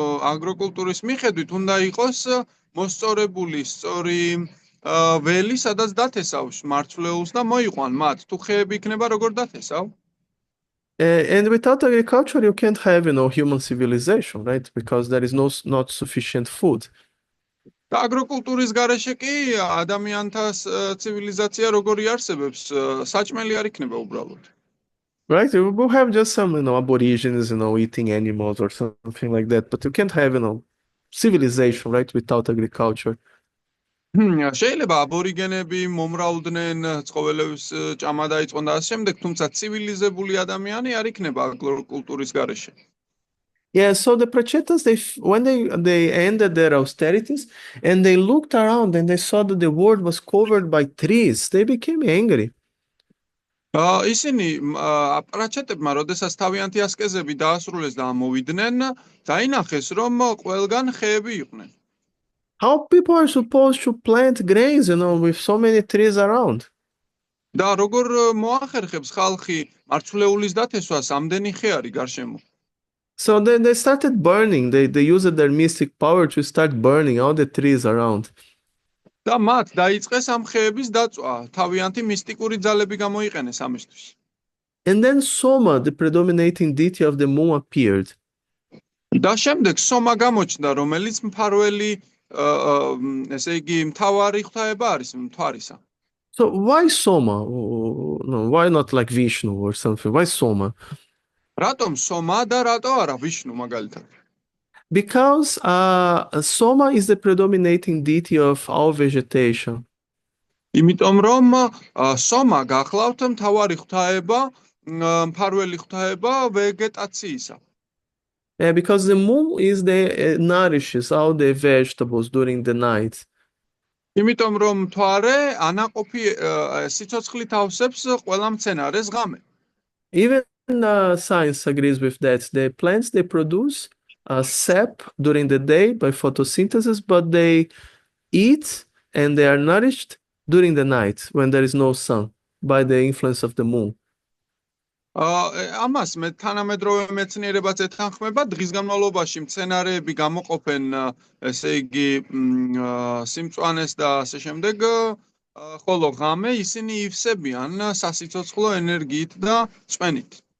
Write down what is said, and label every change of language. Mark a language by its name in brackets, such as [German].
[Georgian] აგროკულტურის მიხედვით უნდა იყოს მოსწორებული სწორი ველი, სადაც დათესავს მარცვლეულს და მოიყვან მათ. თუ ხეები იქნება, როგორ დათესავ? [English] And without agriculture, you can't have, human civilization, right? Because there is not sufficient food. [Georgian] და აგროკულტურის გარეშე კი ადამიანთა ცივილიზაცია როგორი არსებობს, საჭმელი არ იქნება უბრალოდ. [English] Right? You will have just some, aborigines, eating animals or something like that, but you can't have, civilization, right, without agriculture. [Georgian] შეიძლება აბორიგენები მომრავლდნენ, ცხოველების ჭამა დაიწყონ და ასე შემდეგ, თუმცა ცივილიზებული ადამიანი არ იქნება აგროკულტურის გარეშე. [English] Yeah, so the Prachetas, when they ended their austerities and they looked around and they saw that the world was covered by trees, they became angry. [Georgian] ისინი აპრაჩეტებმა, როდესაც თავიანთი ასკეზები დაასრულეს და ამოვიდნენ, დაინახეს, რომ ყველგან ხეები იყვნენ. [English] How people are supposed to plant grains, with so many trees around? [Georgian] და როგორ მოახერხებს ხალხი მარცვლეულის დათესვას ამდენი ხე არის გარშემო? [English] So they started burning. They used their mystic power to start burning all the trees around. [Georgian] და მათ დაიწყეს ამ ხეების დაწვა, თავიანთი მისტიკური ძალები გამოიყენეს ამისთვის. [English] And then Soma, the predominating deity of the moon, appeared. [Georgian] და შემდეგ სომა გამოჩნდა, რომელიც მფარველი, ესე იგი, მთავარი ღვთაება არის მთვარისა. [English] So why Soma? No, why not like Vishnu or something? Why Soma? [Georgian] რატომ სომა და რატო არა ვიშნუ მაგალითად? [English] Because Soma is the predominating deity of all vegetation. [Georgian] იმიტომ რომ სომა გახლავთ მთავარი ღვთაება, მფარველი ღვთაება ვეგეტაციისა. [English] Yeah, because the moon is nourishes all the vegetables during the night. [Georgian] იმიტომ რომ მთვარე ანაყოფი სიცოცხლით ავსებს ყველა მცენარეს ღამე. [English] Even science agrees with that. The plants, they produce sap during the day by photosynthesis, but they eat and they are nourished during the night when there is no sun by the influence of the moon. [Georgian] ამას თანამედროვე მეცნიერებაც ეთანხმება, დღის განმავლობაში მცენარეები გამოყოფენ, ესე იგი, სიმწვანეს და ასე შემდეგ, ხოლო ღამე ისინი ივსებიან სასიცოცხლო ენერგიით და წვენით.